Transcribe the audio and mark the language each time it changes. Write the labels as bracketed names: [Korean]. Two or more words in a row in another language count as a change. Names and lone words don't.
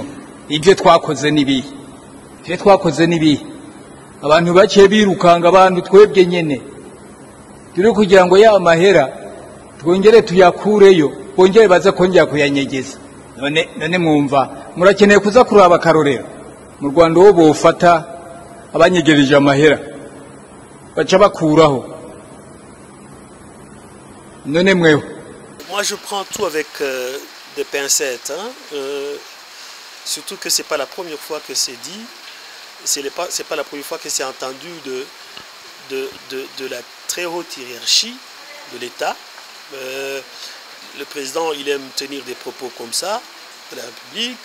[Rundi] ibyo twakoze nibihe abantu bake birukanga abantu twebwe nyene turi kugira ngo ya mahera twongere tuyakureyo bongere baza kongera kuyanyegeza none mwumva murakeneye kuza kuraba akarorero mu Rwanda wo bofata abanyegereje amahera baca bakuraho none mweho. [French] Moi je prends tout avec des pincettes, hein. Surtout que c'est pas la première fois que c'est dit, c'est pas la première fois que c'est entendu de la très haute hiérarchie de l'État. Le président, il aime tenir des propos comme ça de la République.